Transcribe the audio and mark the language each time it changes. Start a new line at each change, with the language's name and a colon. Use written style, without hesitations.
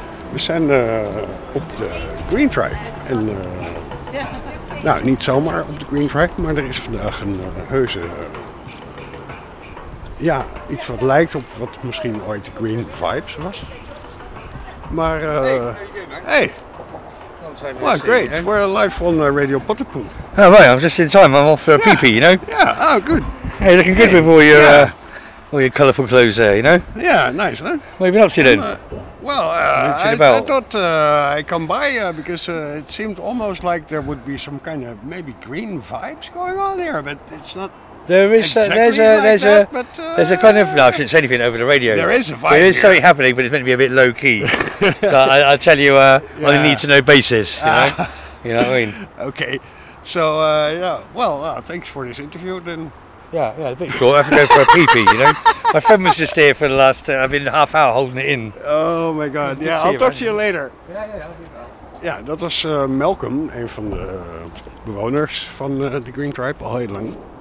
Dutch: We zijn op de Green Track. En nou, niet zomaar op de Green Track, maar er is vandaag een heuse... ja, iets wat lijkt op wat misschien ooit de Green Vibes was. Maar, hey!
English: Well, great, we're live on Radio Potterpool. Oh, well, I'm just in time, I'm off for a pee-pee, you know? Yeah, oh, good. Hey, looking good with all your, your colourful clothes there, you know? Yeah, nice, huh? What have you been up to then? I thought I'd come by because it seemed almost like there would be some kind of maybe green vibes going on here, but it's not... I shouldn't say anything over the radio. There is a vibe. There is something happening, but it's meant to be a bit low key. So I'll tell you on a need to know basis. You know what I mean? Okay. So, thanks for this interview then. Yeah, a bit short. I have to go for a pee pee, you know? My friend was just here for the last, I've been half hour holding it in. Oh my god. Yeah, I'll talk to you later. Yeah, that was
Dutch: Malcolm, een van de bewoners van de Green Tribe, al heel lang.